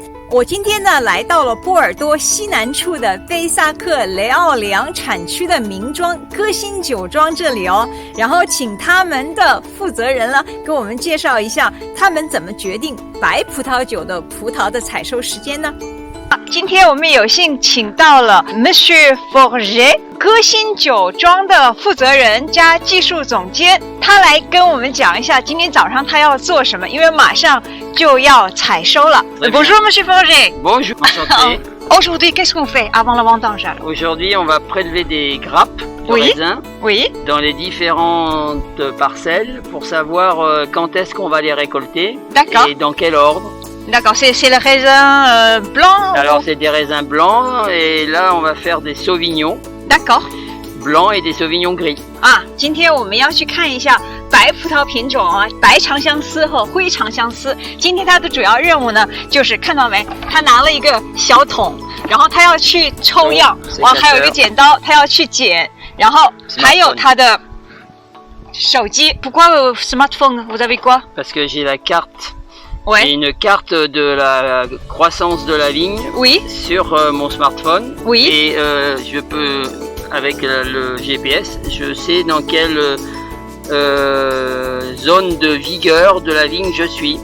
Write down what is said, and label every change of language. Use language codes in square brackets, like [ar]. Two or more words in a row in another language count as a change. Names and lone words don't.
[zh] 我今天呢来到了波尔多西南处的贝萨克雷奥里昂产区的名庄歌新酒庄这里哦，然后请他们的负责人呢给我们介绍一下他们怎么决定白葡萄酒的葡萄的采收时间呢？今天我们有幸请到了 Monsieur Forget 歌新酒庄的负责人加技术总监，他来跟我们讲一下今天早上他要做什么，因为马上就要采收了。 [fr] Bonjour Monsieur Forget. Bonjour, enchanté. Aujourd'hui, qu'est-ce qu'on fait avant la vendange alors? Aujourd'hui, on va prélever des grappes de Oui. raisin Oui. dans les différentes parcelles pour savoir quand est-ce qu'on va les récolter D'accord. et dans quel ordre. D'accord, c'est le raisin blanc. Alors, c'est des raisins blancs et là, on va faire des sauvignons D'accord. blancs et des sauvignons gris. [zh] 啊，今天我们要去看一下白葡萄品种啊，白长相思和灰长相思。今天它的主要任务呢，就是看到没，他拿了一个小桶，然后他要去抽样，哇，还有一个剪刀，他要去剪，然后还有他的手机。 [fr] Pourquoi smartphone? Vous avez quoi? Parce que j'ai la carte. J'ai Ouais. une carte de la croissance de la vigne Oui. sur mon smartphone. Oui. Et je peux, avec le GPS, je sais dans quelle zone de vigueur de la vigne je suis.